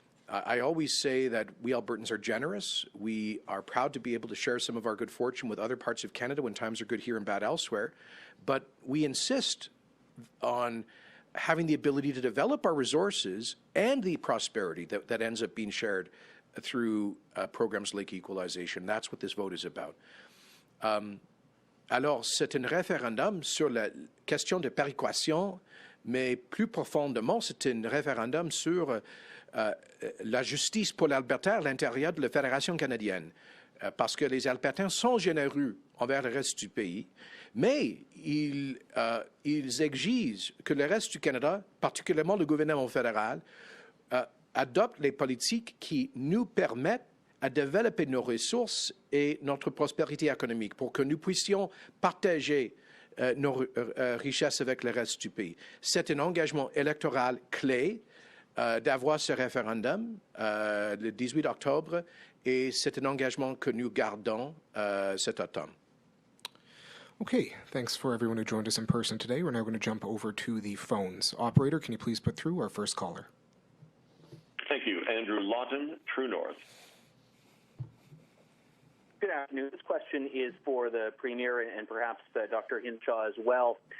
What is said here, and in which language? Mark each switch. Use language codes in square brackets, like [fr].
[en] I always say that we Albertans are generous. We are proud to be able to share some of our good fortune with other parts of Canada when times are good here and bad elsewhere. But we insist on having the ability to develop our resources and the prosperity that ends up being shared through programs like Equalization. That's what this vote is about. [fr] Alors, c'est un référendum sur la question de péréquation, mais plus profondément, c'est un référendum sur la justice pour l'Alberta à l'intérieur de la Fédération canadienne. Parce que les Albertains sont généreux envers le reste du pays, mais ils exigent que le reste du Canada, particulièrement le gouvernement fédéral, adopte les politiques qui nous permettent de développer nos ressources et notre prospérité économique pour que nous puissions partager nos richesses avec le reste du pays. C'est un engagement électoral clé d'avoir ce référendum le 18 octobre et c'est un engagement que nous gardons cet automne. [en] Okay, thanks for everyone who joined us in person today. We're now going to jump over to the phones. Operator, can you please put through our first caller? Thank you. Andrew Lawton, True North. Good afternoon. This question is for the Premier and perhaps Dr. Hinshaw as well.